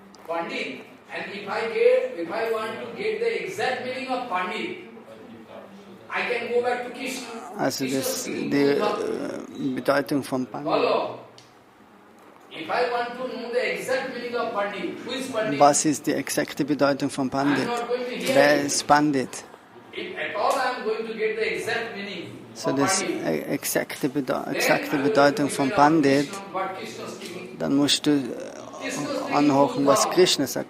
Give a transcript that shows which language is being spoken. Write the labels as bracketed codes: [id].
[en] Pandit, and if I want to get the exact meaning of Pandit, I can go back to Krishna. [de] Also das die Bedeutung von Pandit. [en] If I want to know the exact meaning of Pandit, who is Pandit? [de] Was ist die exakte Bedeutung von Pandit? Wer ist Pandit? [en] If at all I am going to get the exact meaning. [de] So das exakte Bedeutung von Pandit, dann musst du anhören, was Krishna sagt.